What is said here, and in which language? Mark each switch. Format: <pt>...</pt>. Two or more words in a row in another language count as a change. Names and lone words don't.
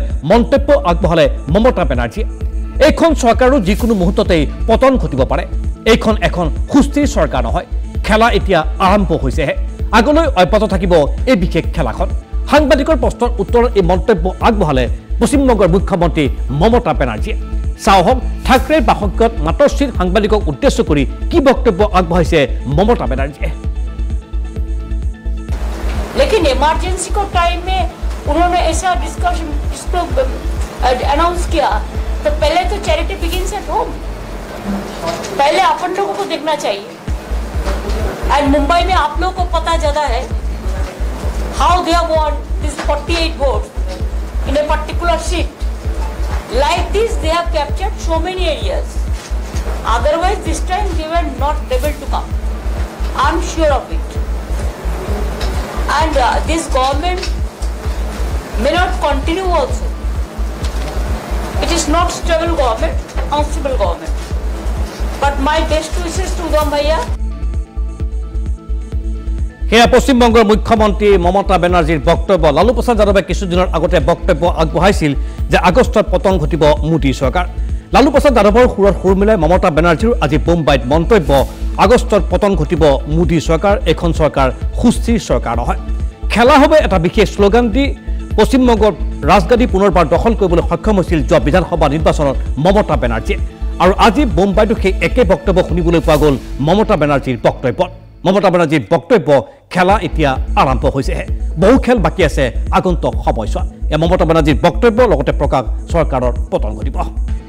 <as>মন্তব্য আগবঢ়ালে মমতা বেনাৰ্জীয়ে এইখন চৰকাৰৰ যিকোনো মুহূৰ্ততেই পতন ঘটিব পাৰে এইখন এখন সুস্থিৰ চৰকাৰ নহয় খেলা এতিয়া আৰম্ভ হৈছেহে আগলৈ অব্যাহত থাকিব এই বিশেষ খেলাখন সাংবাদিকৰ প্ৰশ্নৰ উত্তৰত এই মন্তব্য আগবঢ়ালে পশ্চিমবংগৰ মুখ্যমন্ত্ৰী মমতা বেনাৰ্জীয়ে চাওহক ঠাকৰেৰ বাসগৃহত মাতশ্ৰীৰ সাংবাদিকক উদ্দেশ্য কৰি কি বক্তব্য আগবঢ়াইছে মমতা বেনাৰ্জীয়ে</as> <hi>लेकिन इमरजेंसी को टाइम में उन्होंने ऐसा डिस्कशन इसको अनाउंस किया तो पहले तो</hi> <en>charity begins at home</en> <hi>पहले अपन लोगों को देखना चाहिए एंड मुंबई में आप लोगों को पता ज्यादा है</hi> <en>how they have won this 48 votes in a particular seat like this they have captured so many areas otherwise this time they were not able to come I'm sure of it and this government may not continue also it is not stable government unstable government but my best wishes to Udham Bhaiya</en> <as>হেয়া পশ্চিমবংগৰ মুখ্যমন্ত্ৰী মমতা বেনাৰ্জীৰ বক্তব্য লালু প্ৰসাদ যাদৱে কিছুদিনৰ আগতে বক্তব্য আগবঢ়াইছিল যে আগষ্টত পতন ঘটিব মোদী চৰকাৰ লালু প্ৰসাদ যাদৱৰ সুৰত সুৰ মিলাই মমতা বেনাৰ্জীৰ আজি মুম্বাইত মন্তব্য আগষ্টত পতন ঘটিব মোদী চৰকাৰ এখন চৰকাৰ সুস্থিৰ চৰকাৰ নহয় খেলা হ'ব এটা বিশেষ শ্লোগান দি পশ্চিমবংগৰ ৰাজগাদী পুনৰবাৰ দখল কৰিবলৈ সক্ষম হৈছিল যোৱা বিধানসভা নিৰ্বাচনত মমতা বেনাৰ্জীয়ে আৰু আজি মুম্বাইতো সেই একে বক্তব্য শুনিবলৈ পোৱা গ'ল মমতা বেনাৰ্জীৰ বক্তব্যত মমতা বেনাৰ্জীৰ বক্তব্য খেলা এতিয়া আৰম্ভ হৈছেহে বহু খেল বাকী আছে আগন্তুক সময়ছোৱাত মমতা বেনাৰ্জীৰ বক্তব্য লগতে প্ৰকাশ চৰকাৰৰ পতন ঘটিব</as>